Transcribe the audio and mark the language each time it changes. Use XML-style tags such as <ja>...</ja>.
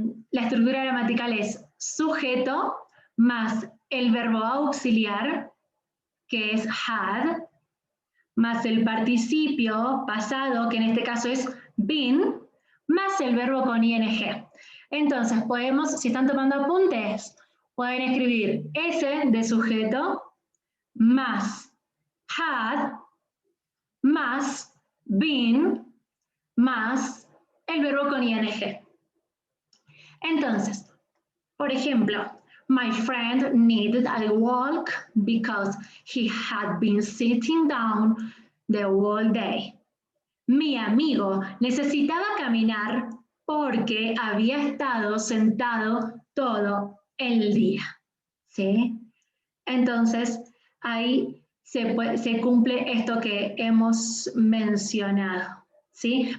<es>La estructura gramatical es sujeto más el verbo auxiliar, que es had, más el participio pasado, que en este caso es been, más el verbo con ing. Entonces podemos, si están tomando apuntes, pueden escribir S de sujeto, más had, más been, más el verbo con ing. Entonces, por ejemplo,</es> <en>my friend needed a walk because he had been sitting down the whole day.</en> <es>Mi amigo necesitaba caminar porque había estado sentado todo el día. ¿Sí? Entonces, ahí se cumple esto que hemos mencionado. ¿Sí?</es>